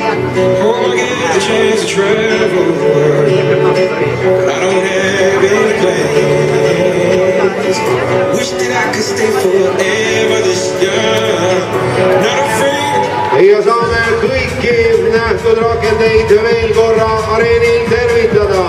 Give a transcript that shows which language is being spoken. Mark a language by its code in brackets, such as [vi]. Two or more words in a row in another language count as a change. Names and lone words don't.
[en] Hope I get the chance to travel the world, but I don't have any plans. Wish that I could stay forever this young. Not afraid. [et] Ja saame kõiki nähtud rakendeid veel korra areenil tervitada.